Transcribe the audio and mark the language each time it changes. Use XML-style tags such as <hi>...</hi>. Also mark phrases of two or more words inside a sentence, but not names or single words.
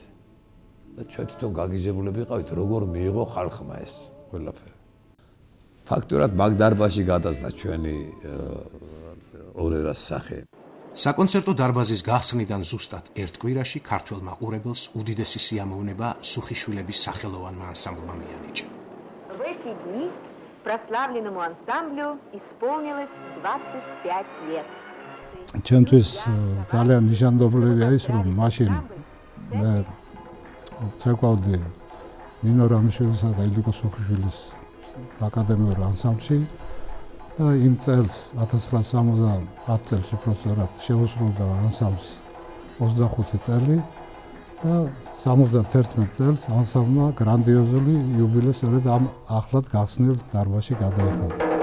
<ka>და ჩვენ თვითონ გაგიჟებულები ვიყავით, როგორ მიიღო ხალხმა ეს ყველაფერი. ფაქტურად მაგდარბაში გადასდა ჩვენი ორერას სახე. საკონცერტო დარბაზის გახსნიდან ზუსტად ერთ კვირაში ქართველ მაყურებელს უდიდესი სიამოვნება სუხიშვილების სახელოვანმა ანსამბლმა მიანიჭა.</ka> <ru>В эти дни прославленному ансамблю исполнилось 25 лет.</ru> <ka>ჩვენთვის ძალიან ნიშანდობლივია ის, რომ მაშინ მე ცეკვავდი ნინო რამიშვილისა და ილიკო სუხიშვილის აკადემიურ ანსამბლში და იმ წელს 1970 წელს უბრალოდ შეუსრულდა ანსამბლს 25 წელი და 71 წელს ანსამბლმა გრანდიოზული იუბილე სწორედ ამ ახლად გახსნილ დარბაზში გადაიხადა.</ka>